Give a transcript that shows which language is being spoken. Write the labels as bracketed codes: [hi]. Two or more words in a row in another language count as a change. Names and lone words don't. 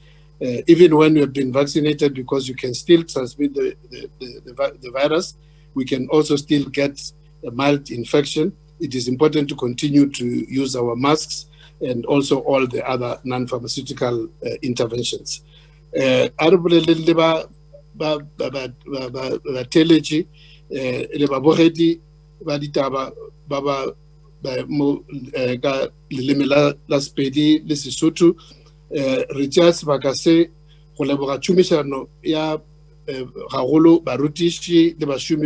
[en] Even when you have been vaccinated, because you can still transmit the virus, we can also still get a mild infection. It is important to continue to use our masks and also all the other non-pharmaceutical interventions. [nso] Richards Bakase go leboga tšhomišano ya gagolo barutiši le bašomi